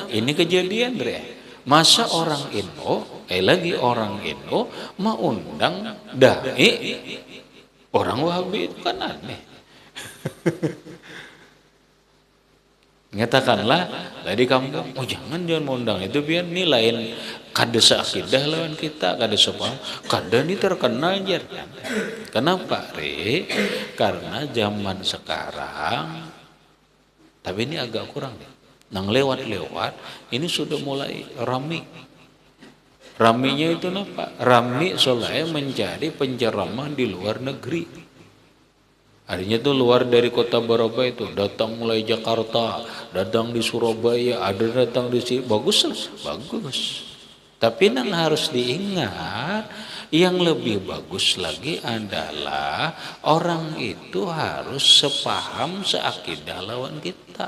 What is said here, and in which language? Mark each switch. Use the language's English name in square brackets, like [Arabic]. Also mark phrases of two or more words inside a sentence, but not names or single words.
[Indonesian] Ini kejadian masa orang orang Indo mau undang dai orang Wahabi, itu kan aneh. Nyatakanlah tadi kamu, jangan mengundang itu, biar ini lain kada seakidah lawan kita, kada sepaham, kada ini terkenal aja. Kenapa karena zaman sekarang, tapi ini agak kurang deh. Nang lewat ini sudah mulai rame. Raminya itu apa? Rami soalnya mencari penceramah di luar negeri. Artinya itu luar dari kota Barabai itu, datang mulai Jakarta, datang di Surabaya, ada datang di sini, bagus. Tapi yang harus diingat, yang lebih bagus lagi adalah orang itu harus sepaham, seakidah lawan kita.